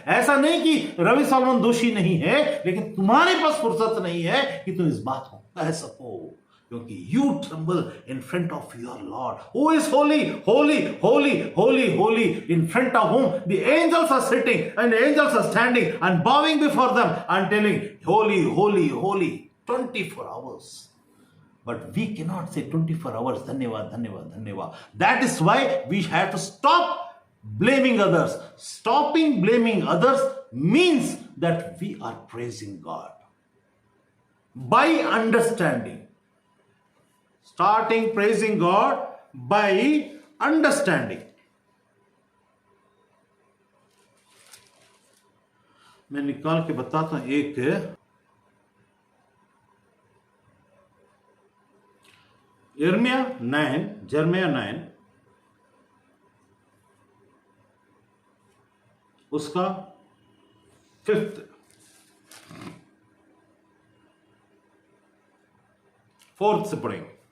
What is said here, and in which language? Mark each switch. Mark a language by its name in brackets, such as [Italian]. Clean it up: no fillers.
[Hindi] ऐसा नहीं कि रवि सॉलोमन दोषी नहीं है, लेकिन तुम्हारे पास फुर्सत नहीं है कि तुम इस बात को कह सको, क्योंकि [English] You tremble in front of your lord who is holy holy holy holy holy, in front of whom the angels are sitting and the angels are standing and bowing before them and telling holy holy holy 24 hours. But we cannot say 24 hours [Hindi] धन्यवाद धन्यवाद धन्यवाद. [English] That is why we have to stop blaming others. Stopping blaming others means that we are praising God by understanding. Starting praising God by understanding. [Hindi] मैं निकाल के बताता हूं एक जर्मिया 9 उसका 4th से पढ़ेंगे।